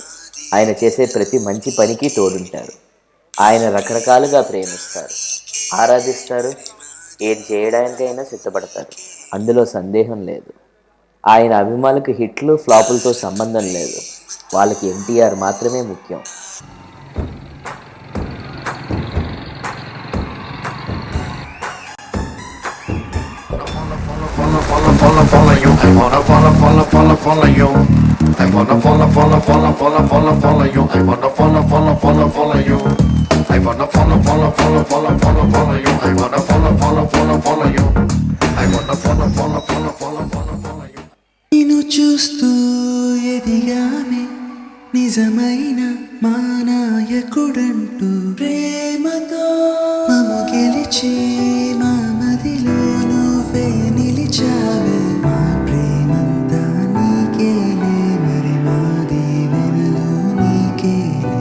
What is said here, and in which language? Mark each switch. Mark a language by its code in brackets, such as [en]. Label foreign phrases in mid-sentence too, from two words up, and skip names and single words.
[te] ఆయన చేసే ప్రతి మంచి పనికి తోడుంటారు. ఆయన రకరకాలుగా ప్రేమిస్తారు, ఆరాధిస్తారు, ఏది చేయడానికైనా సిద్ధపడతారు. అందులో సందేహం లేదు. ఆయన అభిమానులకు హిట్లు ఫ్లాపులతో సంబంధం లేదు. వాళ్ళకి ఎన్టీఆర్ మాత్రమే ముఖ్యం. [en] Follow you. I wanna follow you. I wanna follow you. I wanna follow you. I wanna follow you. I wanna follow you. I wanna follow you. [te] నిన్ను చూస్తూ ఎదిగామే నిజమైన మా నాయకుడంటూ, ప్రేమతో మము గెలిచి మా మదిలో నువ్వే నిలిచావే. మా ప్రేమంతా నీకేలే, మరి మా దీవెనలు నీకేలే.